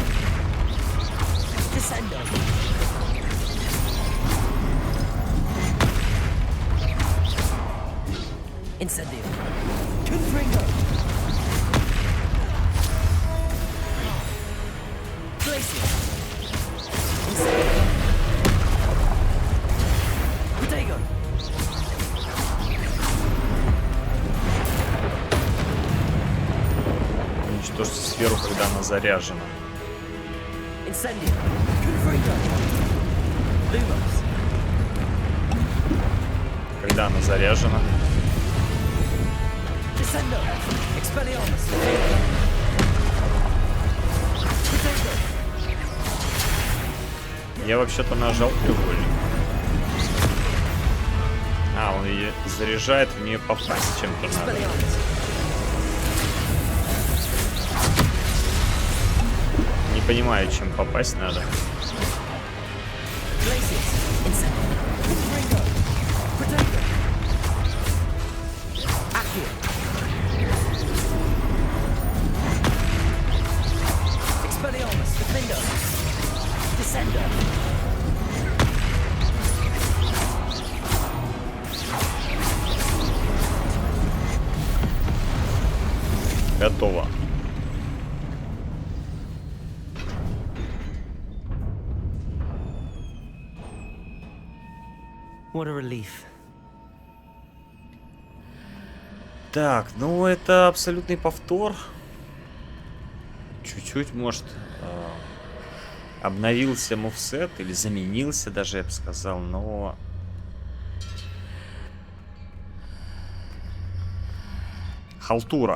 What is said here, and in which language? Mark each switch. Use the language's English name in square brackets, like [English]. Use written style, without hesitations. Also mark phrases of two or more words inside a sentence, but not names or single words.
[Russian] Descendo. Incendio. Confringo. Glacius. Incendio. Protego. уничтожьте сферу, когда она заряжена. Incendio. Confringo. Lumos. Когда она заряжена. Descendo. Expelliarmus. Protego. Я вообще-то нажал треугольник. А, он ее заряжает, в нее попасть чем-то надо. Expelliarmus. Не понимаю, чем попасть надо. Glacius. Incendio. Confringo. Protego. Accio. Expelliarmus. Defender. Descender. Готово. [English] What a relief. [Russian] Так, ну это абсолютный повтор. Чуть-чуть, может, обновился мувсет или заменился даже, я бы сказал, но... Халтура.